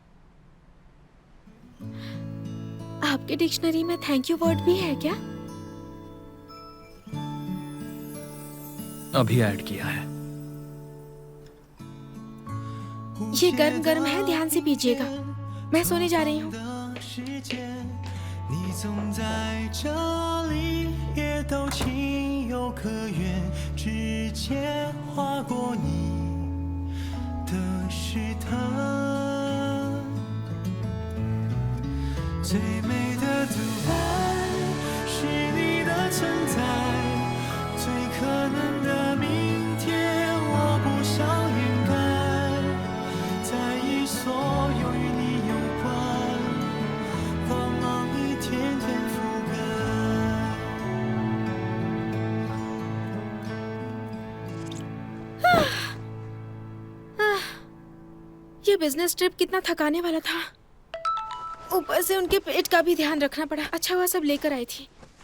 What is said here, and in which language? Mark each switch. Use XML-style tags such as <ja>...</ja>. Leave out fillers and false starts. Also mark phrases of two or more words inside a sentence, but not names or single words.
<hi>आपके डिक्शनरी में</hi> <en>thank you</en> <hi>वर्ड भी है क्या? अभी ऐड किया है। ये गर्म गर्म है, ध्यान से पीजिएगा। मैं सोने जा रही हूँ।</hi> <zh>你总在这里，也都情有可原，指尖划过你的试探。最美的独白是你的存在，最可能的明天我不想掩盖，在意所有与你有关光芒一天天覆盖。</zh> <hi>ये</hi> <en>business trip</en> <hi>कितना थकाने वाला था। ऊपर से उनके पेट का भी ध्यान रखना पड़ा। अच्छा हुआ सब लेकर आई थी।</hi>